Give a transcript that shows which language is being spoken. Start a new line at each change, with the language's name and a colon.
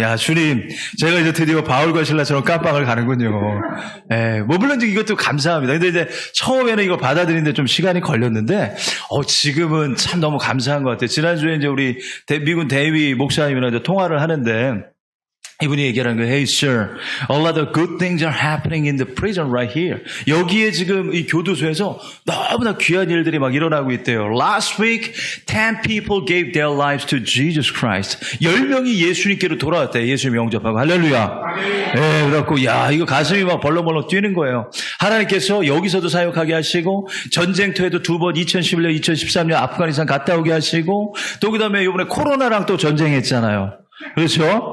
Korean: 야, 주님, 제가 이제 드디어 바울과 실라처럼 깜빵을 가는군요. 물론 이것도 감사합니다. 근데 이제 처음에는 이거 받아들이는데 좀 시간이 걸렸는데, 지금은 참 너무 감사한 것 같아요. 지난주에 이제 우리 미군 대위 목사님이랑 이제 통화를 하는데, 이분이 얘기하는 거예요.
English: Hey, sir, a lot of good things are happening in the prison right here.
Korean: 여기에 지금 이 교도소에서 너무나 귀한 일들이 막 일어나고 있대요.
English: Last week, 10 people gave their lives to Jesus Christ.
Korean: 10명이 예수님께로 돌아왔대요. 예수님 영접하고. 할렐루야. 네, 그래갖고, 이거 가슴이 막 벌렁벌렁 뛰는 거예요. 하나님께서 여기서도 사역하게 하시고, 전쟁터에도 2번, 2011년, 2013년 아프가니스탄 갔다 오게 하시고, 또 그 다음에 이번에 코로나랑 또 전쟁했잖아요. 그렇죠?